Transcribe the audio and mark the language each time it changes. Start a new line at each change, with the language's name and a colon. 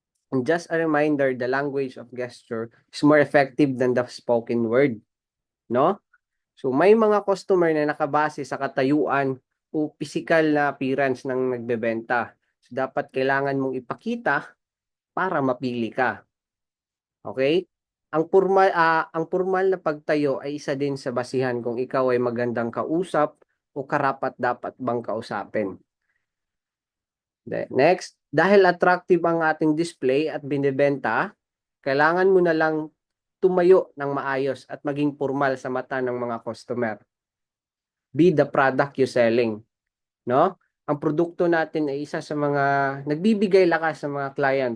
English: And just a reminder, the language of gesture is more effective than the spoken word. No?
Filipino: So may mga customer na nakabase sa katayuan o physical na appearance ng nagbebenta. So dapat kailangan mong ipakita para mapili ka. Okay? Ang formal na pagtayo ay isa din sa basihan kung ikaw ay magandang kausap o karapat-dapat bang kausapin. Next, dahil attractive ang ating display at binibenta, kailangan mo na lang tumayo ng maayos at maging formal sa mata ng mga customer.
English: Be the product you're selling, no?
Filipino: Ang produkto natin ay isa sa mga nagbibigay lakas sa mga client.